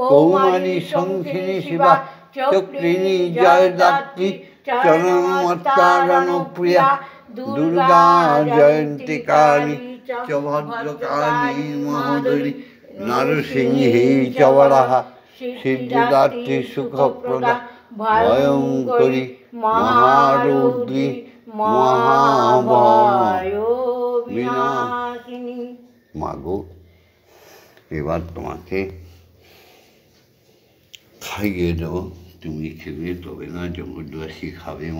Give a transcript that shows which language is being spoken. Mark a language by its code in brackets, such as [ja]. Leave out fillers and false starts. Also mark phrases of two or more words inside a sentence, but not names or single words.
[sa] কৌমারী শঙ্খিনী শিবা চক্রিণী জয়দাত্রী চরণমত্তারণপ্রিয়া দুর্গা জয়ন্তী কালী চ ভদ্রকালী মহোদরী নরসিংহী চ বরাহা সিদ্ধিদাত্রী সুখপ্রদা ভয়ঙ্করী মহারৌদ্রী মহাভয় বিনাশিনী। [bn] মাগো, এবার তোমাকে খাইয়ে দেবো, তুমি খেলে তবে না জগৎবাসী খাবে মা।